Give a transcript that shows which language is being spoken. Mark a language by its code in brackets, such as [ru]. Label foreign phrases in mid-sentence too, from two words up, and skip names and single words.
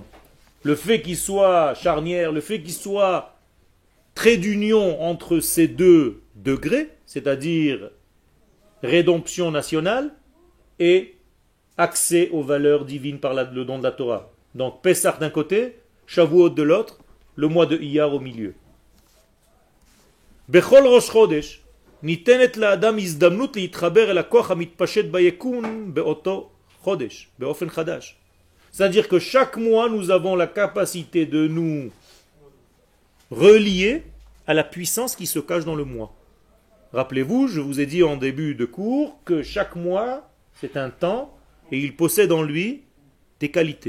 [fr] Le fait qu'il soit charnière, le fait qu'il soit trait d'union entre ces deux degrés, c'est-à-dire rédemption nationale et accès aux valeurs divines par le don de la Torah. Donc Pessah d'un côté, Shavuot de l'autre, le mois de Iyar au milieu. [he] בכל ראש חודש, ניתנת לאדם הזדמנות להתחבר אל הכוח המתפשט ביקום באותו חודש, באופן חדש. [fr] C'est-à-dire que chaque mois, nous avons la capacité de nous relier à la puissance qui se cache dans le mois. Rappelez-vous, je vous ai dit en début de cours que chaque mois, c'est un temps et il possède en lui des qualités.